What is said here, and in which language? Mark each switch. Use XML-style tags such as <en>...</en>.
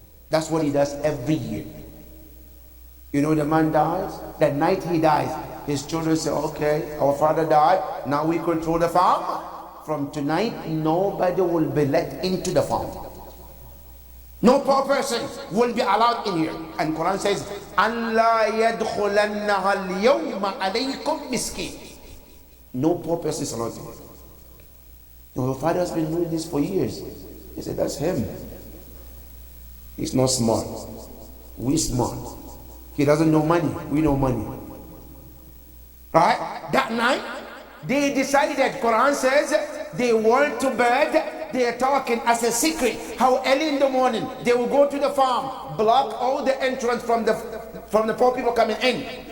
<en>That's what he does every year. You know, the man dies, that night he dies, his children say, okay, our father died, now we control the farm. From tonight, nobody will be let into the farm. No poor person will be allowed in here. And Quran says,</en> <ar>أَنْ لَا يَدْخُلَنَّهَا الْيَوْمَ عَلَيْكُمْ مِسْكِينٌ.</ar> <en>No poor person is allowed in here. Your father has been doing this for years. He said, that's him. He's not smart. We smart. He doesn't know money. We know money. Right? That night, they decided, Quran says, they went to bed, they are talking as a secret, how early in the morning, they will go to the farm, block all the entrance from the poor people coming in.</en>